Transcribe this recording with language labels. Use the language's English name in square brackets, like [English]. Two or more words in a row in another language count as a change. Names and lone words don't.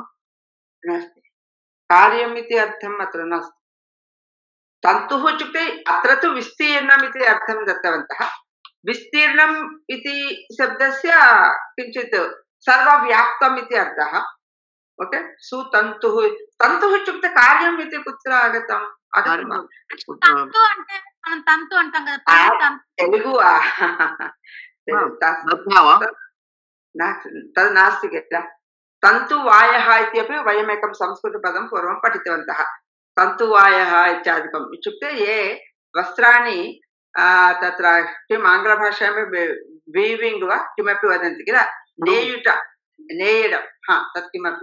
[Sanskrit] नास्ति कार्यम् इति अर्थम् अत्र नास्ति तन्तुः इत्युक्ते अत्र तु विस्तीर्णम् इति अर्थं दत्तवन्तः विस्तीर्णम् इति शब्दस्य किञ्चित् सर्वव्याप्तम् इति अर्थः ओके सुतन्तुः तन्तुः इत्युक्ते कार्यम् इति कुत्र आगतम् [Telugu] తంతు అంటే మనం తంతు అంటాం కదా [Sanskrit] तेलुगु तद् नास्ति किल तन्तुवायः इत्यपि वयमेकं संस्कृतपदं पूर्वं पठितवन्तः तन्तुवायः इत्यादिकम् इत्युक्ते ये वस्त्राणि तत्र किम् आङ्ग्लभाषायां वीविङ्ग् वा किमपि वदन्ति किल नेयडं तत् किमपि